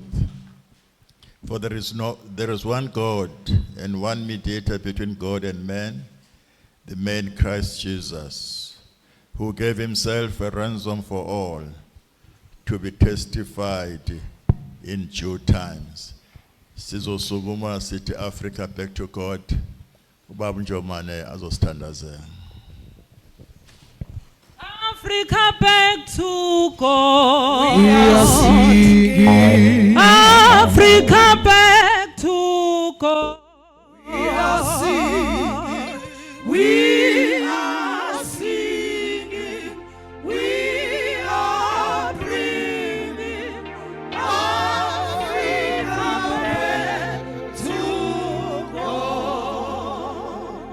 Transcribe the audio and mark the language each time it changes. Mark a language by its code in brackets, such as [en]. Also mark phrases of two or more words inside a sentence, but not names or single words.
[en] For there is one God and one mediator between God and man, the man Christ Jesus, who gave himself a ransom for all, to be testified in due times. [zu] Sizosukuma sithi [en] Africa back to God. [zu] Ubaba Njomane azosithandazela. [en] Africa back to God. We are singing. Africa back to God. We are singing. We are singing. We are bringing Africa back to God.